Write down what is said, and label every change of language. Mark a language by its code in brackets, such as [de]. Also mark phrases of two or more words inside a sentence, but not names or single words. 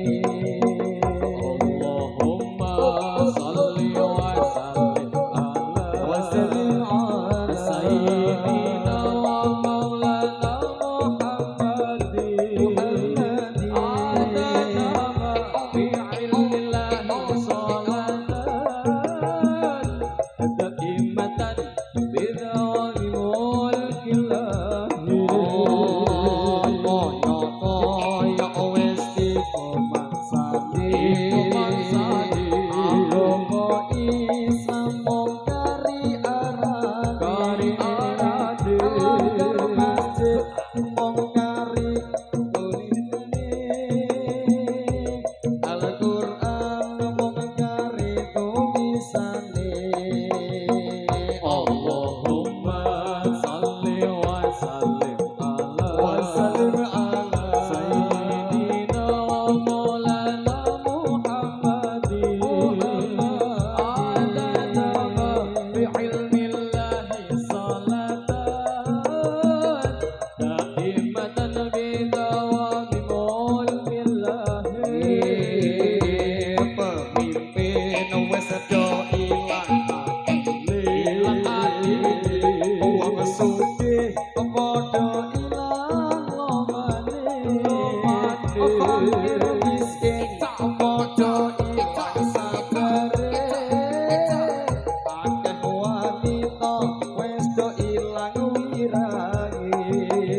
[ar] اللهم صل وسلم wa ala سلم على سيدنا ومولانا محمد عدد ما في علم الله صلاة دائمة بدوام ملك الله [jv] Kaya wis dikomangsani agama Islam mung kari arane agar masjid mung kari tulisane Al-Qur'an mung kari tulisane [ar] اللهم صل وسلم wa ala سلم على سيدنا ومولانا محمد عدد ما في علم الله صلاة دائمة بدوام ملك الله [jv] pemimpin wis do ilang ati wong sugih padha ilang lomane fakir miskin padha ilang sabare akeh wanita wis do ilang wirange